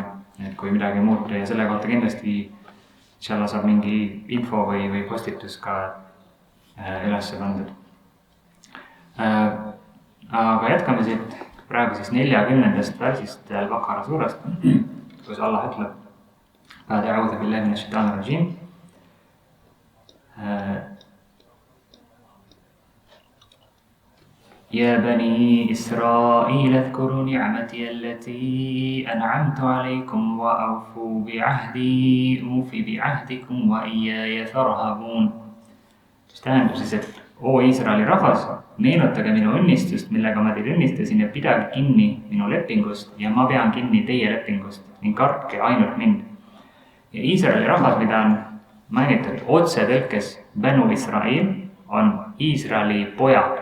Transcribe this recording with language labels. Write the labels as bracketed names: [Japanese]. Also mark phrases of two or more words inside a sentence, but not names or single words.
[Estonian] Et kui midagi muuta ja selle kohta kindlasti inshallah saab mingi info või postitus ka üles pandud. Aga jätkame siit. Praegu siis 40. versist Al-Baqara suurest, kus Allah ütleb Ba'd [Arabic] أعوذ بالله من الشيطان الرجيم. يا بني إسرائيل اذكروا نعمتي التي أنعمت عليكم وأوفوا بعهدي أوف بعهدكم وإياي فارهبون. [Estonian] Mis tähendab siis, et O Iisraeli rahvas, meenutage minu õnnistust, millega ma teid õnnistasin ja pidage kinni minu lepingust ja ma pean kinni teie lepingust ning kartke ainult mind. Ja Iisraeli rahvas, mida on mainitud otse tõlkes Banu Israil, on Iisraeli pojad.